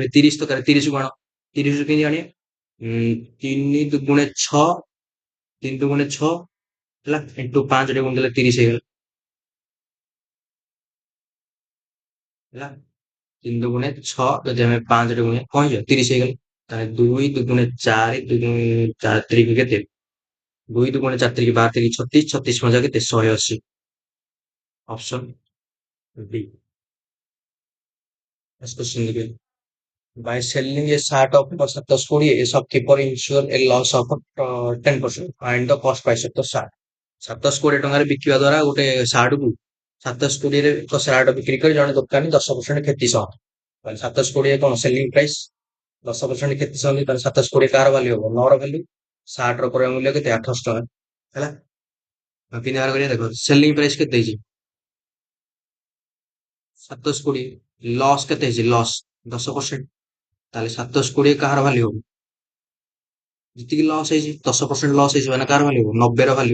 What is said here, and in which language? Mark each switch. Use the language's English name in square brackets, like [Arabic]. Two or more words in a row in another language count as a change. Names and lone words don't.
[Odia] ଏବେ 30 ଦରକାର, 30କୁ ଆଣ, 30କୁ କେମିତି ଆଣିବା, 3 ଦୁଗୁଣେ 6, 3 ଦୁଗୁଣେ 6 ହେଲା, ଇଣ୍ଟୁ 5ଟେ ଗୁଣି ଦେଲେ 30 ହେଇଗଲା ହେଲା। 3 ଦୁଗୁଣେ 6 ଯଦି ଆମେ 5ଟେ ଗୁଣିବା କଣ ହେଇଯିବ 30 ହେଇଗଲା। ତାହେଲେ 2 ଦୁଗୁଣେ 4 4 ତିରିକି କେତେ, 2 ଦୁଗୁଣେ 4 ତିରିକି 12 ତିରିକି 36, 36 ମଜା କେତେ 180, [Hindi] ऑप्शन बी। नेक्स्ट क्वेश्चन देखिए, [English] by selling a share of 720 a shopkeeper ensure a loss of 10% and the cost price of the share। [Odia] 720 ଟଙ୍କାରେ ବିକିବା ଦ୍ୱାରା ଗୋଟେ ସାର୍ଟକୁ 720ରେ ଏକ ସାର୍ଟ ବିକ୍ରି କରି ଜଣେ ଦୋକାନୀ 10% କ୍ଷତି ସହ, ତାହେଲେ 720 କଣ [English] selling price, [Odia] 10% କ୍ଷତି ସହ ତାହେଲେ 720 କାହାର ଭାଲ୍ୟୁ ହବ, 9ର ଭାଲ୍ୟୁ, ସାର୍ଟର କ୍ରୟ ମୂଲ୍ୟ କେତେ 800 ଟଙ୍କା ହେଲା। ତିନି ବାର କରିବା, ଦେଖ [English] selling price [Odia] କେତେ ହେଇଛି 720, ଲସ୍ କେତେ ହେଇଛି, ଲସ୍ 10%, ତାହେଲେ 720 କାହାର ଭାଲ୍ୟୁ ହବ, ଯେତିକି ଲସ୍ ହେଇଛି 10% ଲସ୍ ହେଇଛି ମାନେ କାହାର ଭାଲ୍ୟୁ ହବ 90ର ଭାଲ୍ୟୁ।